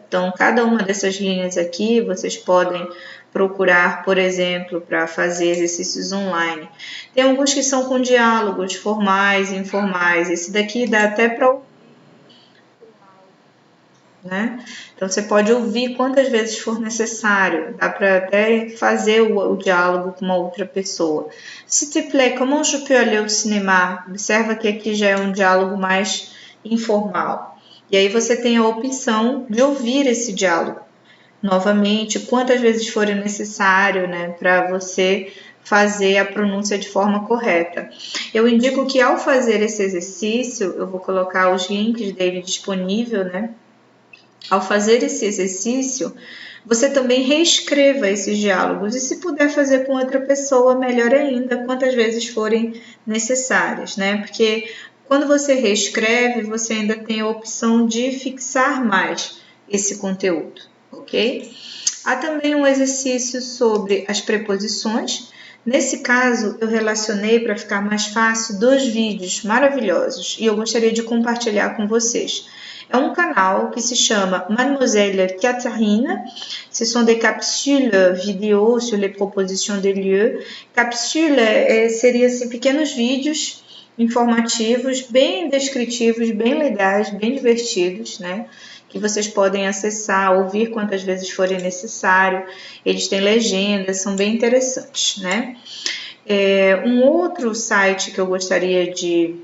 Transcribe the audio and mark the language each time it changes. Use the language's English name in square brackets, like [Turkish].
[Portuguese] Então, cada uma dessas linhas aqui vocês podem procurar, por exemplo, para fazer exercícios online. Tem alguns que são com diálogos formais e informais. Esse daqui dá até para né? Então, você pode ouvir quantas vezes for necessário, dá para até fazer o diálogo com uma outra pessoa. [French] S'il te plaît, comment je peux aller au cinéma? [Portuguese] Observa que aqui já é um diálogo mais informal. E aí você tem a opção de ouvir esse diálogo novamente, quantas vezes for necessário, né, para você fazer a pronúncia de forma correta. Eu indico que ao fazer esse exercício, eu vou colocar os links dele disponível, né? Ao fazer esse exercício, você também reescreva esses diálogos e, se puder fazer com outra pessoa, melhor ainda, quantas vezes forem necessárias, né? Porque quando você reescreve, você ainda tem a opção de fixar mais esse conteúdo, ok? Há também um exercício sobre as preposições. Nesse caso, eu relacionei para ficar mais fácil 2 vídeos maravilhosos e eu gostaria de compartilhar com vocês. É um canal que se chama Mademoiselle Catherine. [French] Ce sont des capsules vidéo sur les propositions de lieu. [Portuguese] Capsule seria assim, pequenos vídeos informativos, bem descritivos, bem legais, bem divertidos, né? Que vocês podem acessar, ouvir quantas vezes forem necessário. Eles têm legendas, são bem interessantes, né? Um outro site que eu gostaria de...